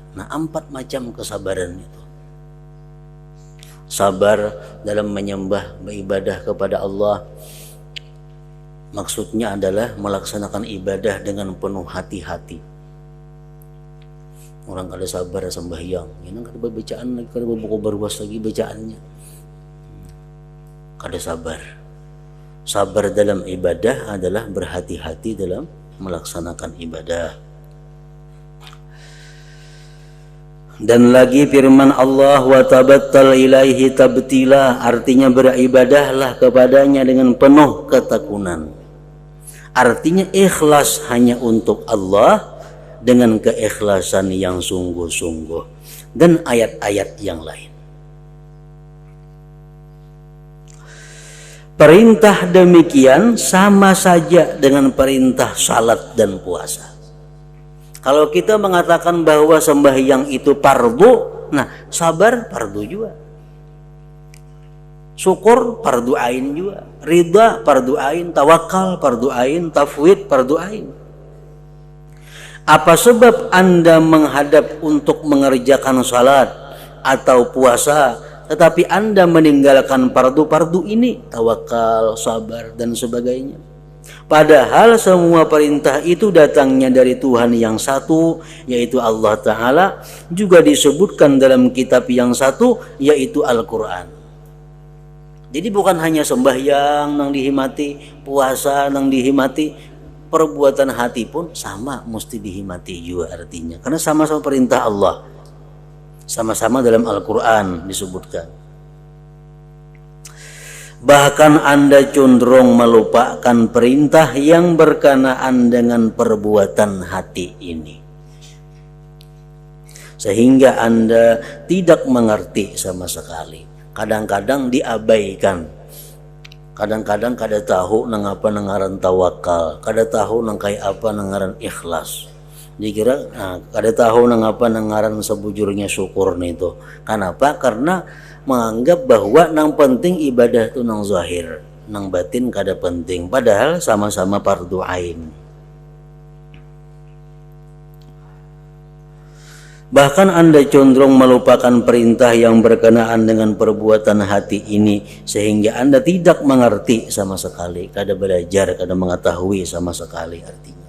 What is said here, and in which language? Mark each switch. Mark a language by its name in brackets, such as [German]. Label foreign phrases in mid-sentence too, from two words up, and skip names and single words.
[Indonesian] Nah, 4 macam kesabaran itu. Sabar dalam menyembah, beribadah kepada Allah. Maksudnya adalah melaksanakan ibadah dengan penuh hati-hati. [Banjar] Orang kada sabar sembahyang, ini kada bacaan lagi, kada buku berwas lagi bacaannya. Kada sabar. [Indonesian] Sabar dalam ibadah adalah berhati-hati dalam melaksanakan ibadah. Dan lagi firman Allah, [Arabic] وتبتل إليه تبتيلا, [Indonesian] artinya beribadahlah kepadanya dengan penuh ketekunan. Artinya ikhlas hanya untuk Allah dengan keikhlasan yang sungguh-sungguh, dan ayat-ayat yang lain. Perintah demikian sama saja dengan perintah salat dan puasa. Kalau kita mengatakan bahwa sembahyang itu fardu, nah sabar fardu juga. Syukur fardu ain juga, ridha fardu ain, tawakal fardu ain, tafwid fardu ain. Apa sebab Anda menghadap untuk mengerjakan salat atau puasa, tetapi Anda meninggalkan fardu-fardu ini, tawakal, sabar dan sebagainya? Padahal semua perintah itu datangnya dari Tuhan yang satu, yaitu Allah Ta'ala, juga disebutkan dalam kitab yang satu, yaitu Al-Quran. [Banjar] Jadi bukan hanya sembahyang nang dihimati, puasa nang dihimati, perbuatan hati pun sama mesti dihimati juga artinya. [Indonesian] Karena sama-sama perintah Allah, sama-sama dalam Al-Quran disebutkan. Bahkan Anda cenderung melupakan perintah yang berkenaan dengan perbuatan hati ini, sehingga Anda tidak mengerti sama sekali. [Banjar] Kadang-kadang diabaikan, kadang-kadang kada tahu nang apa nangaran tawakal, kada tahu nang kayak apa nangaran ikhlas, dikira kada tahu nang apa nangaran sebujurnya syukur itu. Kenapa? Karena menganggap bahwa nang penting ibadah itu nang zahir, nang batin kada penting, padahal sama-sama fardu ain. [Indonesian] Bahkan Anda cenderung melupakan perintah yang berkenaan dengan perbuatan hati ini, sehingga Anda tidak mengerti sama sekali, [Banjar] kada belajar, kada mengetahui [Indonesian] sama sekali artinya.